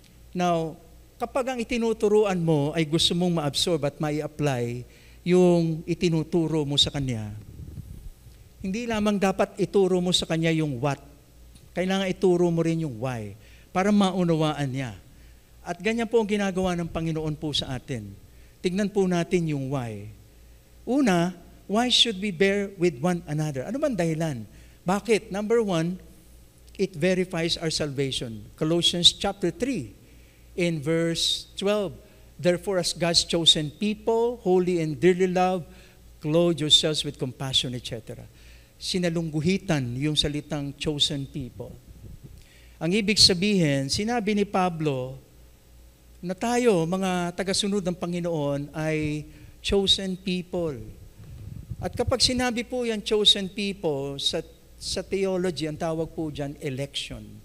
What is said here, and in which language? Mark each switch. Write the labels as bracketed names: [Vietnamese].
[Filipino] Now, kapag ang itinuturuan mo ay gusto mong ma-absorb at mai-apply yung itinuturo mo sa Kanya, hindi lamang dapat ituro mo sa Kanya yung what, Kailangan ituro mo rin yung why para maunawaan niya. At ganyan po ang ginagawa ng Panginoon po sa atin. Tignan po natin yung why. [English] Una, why should we bear with one another? [Filipino] Ano bang dahilan? Bakit? [English] Number 1, it verifies our salvation. Colossians chapter 3, in verse 12. Therefore, as God's chosen people, holy and dearly loved, clothe yourselves with compassion, etc. [Filipino] Sinalungguhitan yung salitang chosen people. Ang ibig sabihin, sinabi ni Pablo na tayo, mga tagasunod ng Panginoon, ay chosen people. At kapag sinabi po yan, chosen people, sa theology, ang tawag po dyan, election.